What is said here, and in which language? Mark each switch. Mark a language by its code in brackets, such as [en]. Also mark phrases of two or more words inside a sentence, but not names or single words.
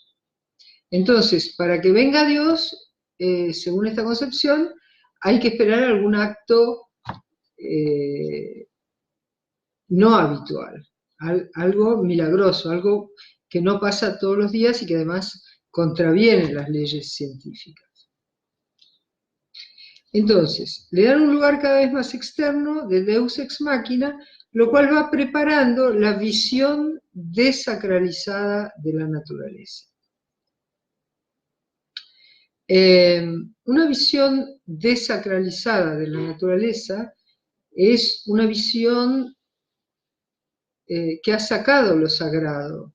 [es] Entonces, para que venga Dios, según esta concepción, hay que esperar algún acto no habitual, algo milagroso, algo que no pasa todos los días y que además contraviene las leyes científicas. Entonces, le dan un lugar cada vez más externo de [la] Deus ex machina, [es] lo cual va preparando la visión desacralizada de la naturaleza. Una visión desacralizada de la naturaleza es una visión que ha sacado lo sagrado.